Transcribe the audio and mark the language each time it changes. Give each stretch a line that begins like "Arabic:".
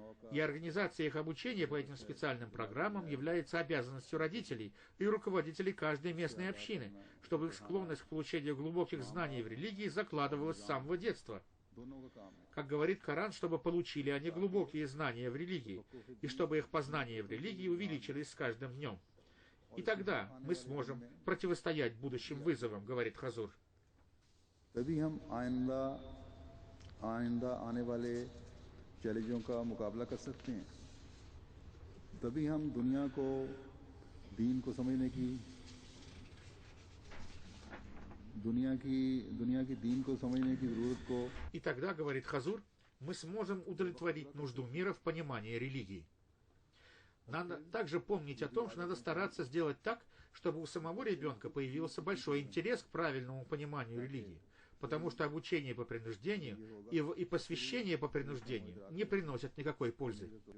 Russian: И организация их обучения по этим специальным программам является обязанностью родителей и руководителей каждой местной общины, чтобы их склонность к получению глубоких знаний в религии закладывалась с самого детства. Как говорит Коран, чтобы получили они глубокие знания в религии, и чтобы их познания в религии увеличились с каждым днем. И тогда мы сможем противостоять будущим вызовам, говорит Хазур.
Hindi: तभी हम आइंदा आने वाले चैलेंजों का मुकाबला कर सकते हैं। तभी हम दुनिया को दीन को समझने की दुनिया की दीन को समझने की जरूरत को।
Russian: И тогда, говорит Хазур, мы сможем удовлетворить нужду мира в понимании религии. Надо также помнить о том, что надо стараться сделать так, чтобы у самого ребенка появился большой интерес к правильному пониманию религии. Потому что обучение по принуждению и посвящение по принуждению не приносят никакой пользы.